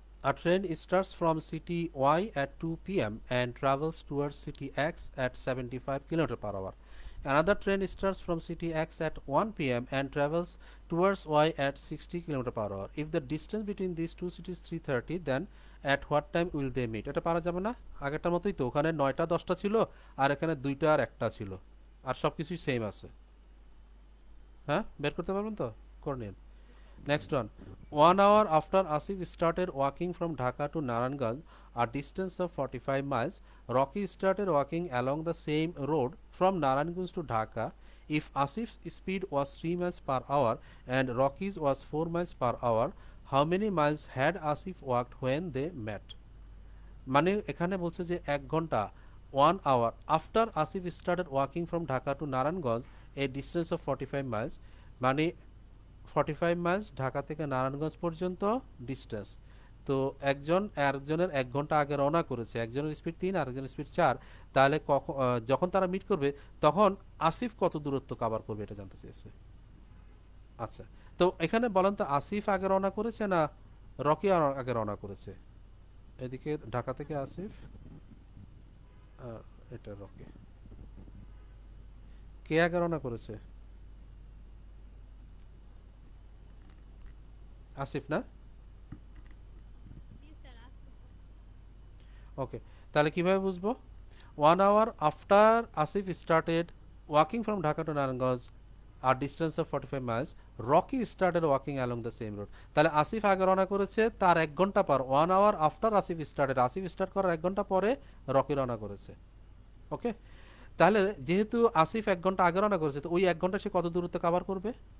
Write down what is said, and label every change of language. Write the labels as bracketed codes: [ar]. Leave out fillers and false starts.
[en] A train starts from city Y at 2 PM and travels towards city X at 75 km per hour. Another train starts from city X at 1 PM and travels towards Y at 60 km per hour. If the distance between these two cities 330, then at what time will they meet? [bn] এটা পারা যাবে না? আগেরটার মতোই তো, ওখানে 9টা 10টা ছিল আর এখানে 2টা আর 1টা ছিল, আর সব কিছুই সেম আছে। হ্যাঁ, বের করতে পারবেন তো? করে নিন। [en] Next one. 1 hour after Asif started walking from Dhaka to Naranganj, a distance of 45 miles, Rocky started walking along the same road from Naranganj to Dhaka. If Asif's speed was 3 miles per hour and Rocky's was 4 miles per hour, how many miles had Asif walked when they met? [bn] মানে এখানে বলছে যে 1 ঘন্টা [en] 1 hour after Asif started walking from Dhaka to Naranganj, a distance of 45 miles, [bn] মানে 45 Miles Dhaka থেকে নারায়ণগঞ্জ পর্যন্ত distance. তো একজনের 1 ঘন্টা আগে রওনা করেছে, একজনের স্পিড 3 আর একজনের স্পিড 4। তাহলে যখন তারা মিট করবে তখন আসিফ কত দূরত্ব কভার করবে এটা জানতে চেয়েছে। আচ্ছা, তো এখানে বলেন তো আসিফ আগে রওনা করেছে না রকি আগে রওনা করেছে? এদিকে ঢাকা থেকে আসিফ, এটা রকি। কে আগে রওনা করেছে? আসিফ না? জি স্যার, আসতে ওকে, তাহলে কিভাবে বুঝবো? [en] 1 hour after Asif started walking from Dhaka to Naranganj, a distance of 45 miles, Rocky started walking along the same road. [bn] তাহলে আসিফ আগে রওনা করেছে তার 1 ঘন্টা পর, [en] 1 hour after [bn] Asif started, Asif start করার 1 ঘন্টা পরে রকি রওনা করেছে। ওকে, তাহলে যেহেতু আসিফ 1 ঘন্টা আগে রওনা করেছে, তো ওই 1 ঘন্টা সে কত দূরত্ব কভার করবে?